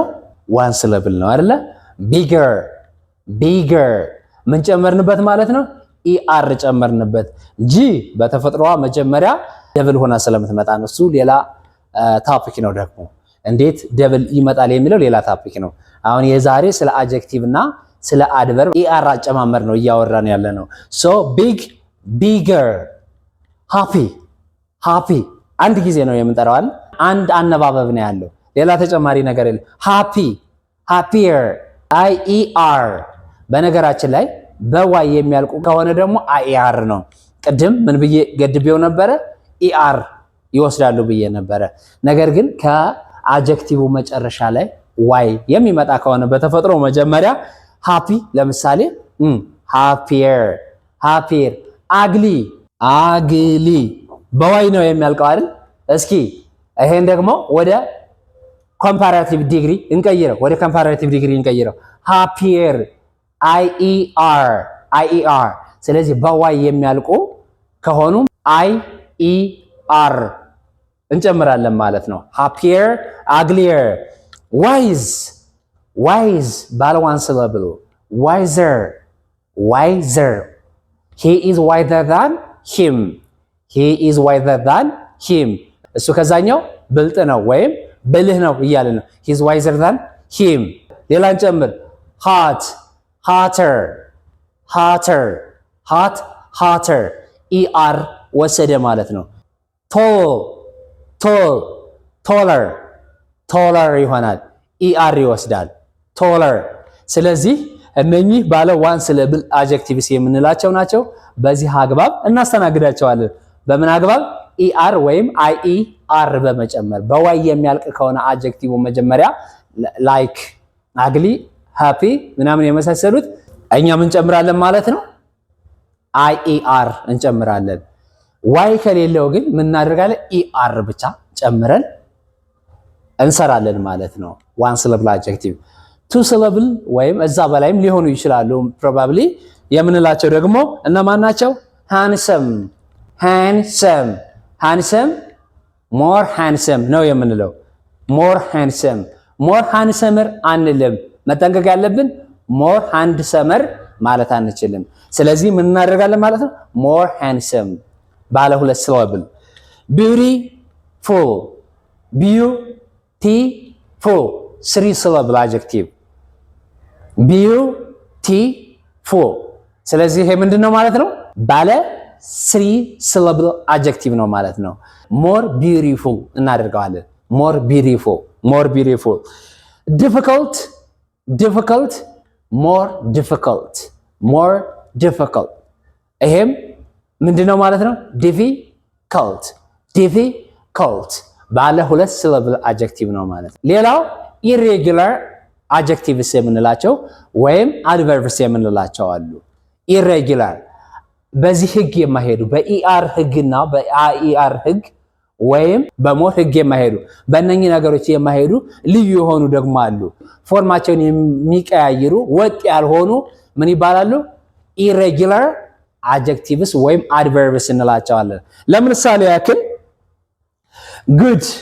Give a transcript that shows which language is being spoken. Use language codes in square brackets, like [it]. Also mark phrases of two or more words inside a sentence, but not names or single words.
[en] one syllable [am] ነው አይደለ? ቢገር ምን ጨመርንበት ማለት ነው? er ጨመርንበት። ጂ በተፈጥሮዋ መጀመሪያ ደብል ሆና ስለምትመጣ ነው። እሱ ሌላ ታፒክ ነው። ደግሞ እንዴት ደብል ይመጣል የሚለው ሌላ ታፒክ ነው። አሁን የዛሬ ስለ አጀክቲቭ እና ስለ አድቨርብ er አጨማመር ነው እያወራን ያለ ነው። [en] so bigger [am] happy አንድ ጊዜ ነው የምንጠራው። አንድ አነባበብ ነው ያለው፣ ሌላ ተጨማሪ ነገር የለም። [en] happier ier [am] በነገራችን ላይ በዋይ የሚያልቁ ከሆነ ደግሞ ier ነው። ቅድም ምን ብዬ ገድቤው ነበረ? er ይወስዳሉ ብዬ ነበረ። ነገር ግን ከአጀክቲቭ መጨረሻ ላይ ዋይ የሚመጣ ከሆነ በተፈጥሮ መጀመሪያ ሃፒ ለምሳሌ [en] happier ugly [am] በዋይ ነው የሚያልቀው አይደል? እስኪ ይሄን ደግሞ ወደ [en] comparative degree [am] እንቀይረው። [en] happier ier [am] ስለዚህ በዋይ የሚያልቁ ከሆኑ ier እንጨምራለን ማለት ነው። [en] happier uglier [am] wise ባለ [en] one syllable wiser he is wiser than him [am] እሱ ከዛኛው ብልጥ ነው ወይም ብልህ ነው እያለ ነው። [en] he is wiser than him። [am] ሌላ እንጨምር። [en] hotter er [am] ወሰደ ማለት ነው። taller ይሆናል። [en] er ይወስዳል taller። [am] ስለዚህ እነኚህ ባለ [en] one syllable adjectives [am] የምንላቸው ናቸው። በዚህ አግባብ እናስተናግዳቸዋለን። በምን አግባብ? er ወይም ier በመጨመር በዋይ የሚያልቅ ከሆነ አጀክቲቭ መጀመሪያ [en] like ugly happy [am] ምናምን የመሳሰሉት እኛ ምን ጨምራለን ማለት ነው? ier እንጨምራለን። ዋይ ከሌለው ግን ምን እናደርጋለን? er ብቻ ጨምረን እንሰራለን ማለት ነው። [en] one syllable adjective two syllable [am] ወይም እዛ በላይም ሊሆኑ ይችላሉ። ፕሮባብሊ የምንላቸው ደግሞ እነማን ናቸው? [en] handsome handsome more handsome [am] ነው የምንለው [en] more handsomer [am] አንልም መጠንቀቅ ያለብን [en] more handsomer [am] ማለት አንችልም ስለዚህ ምን እናደርጋለን ማለት ነው [en] more handsome [am] ባለ ሁለት [en] syllable beautiful three syllable adjective beautiful [am] ስለዚህ ይሄ ምንድነው ማለት ነው ባለ [en] 3 syllable adjective [am] ነው ማለት ነው [en] more beautiful እናደርጋለን more beautiful difficult more [am] difficult ይሄም ምንድነው ማለት ነው difficult ባለ ሁለት [en] syllable adjective [am] ነው ማለት ነው ሌላው [en] irregular adjectives [am] የምንላቸው ወይም adverbs የምንላቸው አሉ irregular በዚህ ህግ የማይሄዱ በኢአር ህግና በአኢአር ህግ ወይም በሞር ህግ የማይሄዱ በእነኚህ ነገሮች የማይሄዱ ልዩ የሆኑ ደግሞ አሉ ፎርማቸውን የሚቀያይሩ ወጥ ያልሆኑ ምን ይባላሉ [en] irregular adjectives [am] ወይም adverbs እንላቸዋለን ለምሳሌ ያክል good